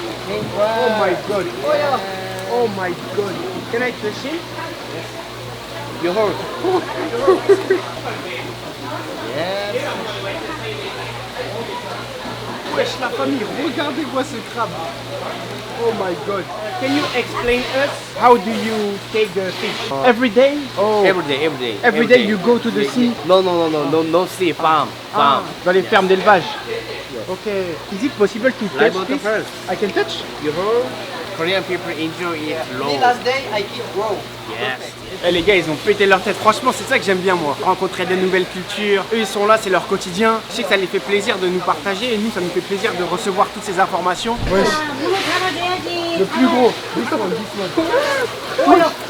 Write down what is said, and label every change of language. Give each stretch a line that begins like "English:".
English: Oh my god. Oh my god. Can I touch him? Your horse. Yes.
French: Wesh la famille, regardez-moi ce crabe.
English: Oh my god. Can you explain us how do you take the fish? Every day? Oh. Every day. Every day you go to the sea? No sea, farm.
French: Dans les fermes d'élevage.
English: Okay. Is it possible to touch this? First. I can touch? You heard? Korean people enjoy it raw. Last day I keep raw. Yes.
French: Eh les gars, ils ont pété leur tête. Franchement, c'est ça que j'aime bien moi. Rencontrer des nouvelles cultures. Eux, ils sont là, c'est leur quotidien. Je sais que ça les fait plaisir de nous partager et nous, ça nous fait plaisir de recevoir toutes ces informations. Ouais. Le plus gros. Oh là.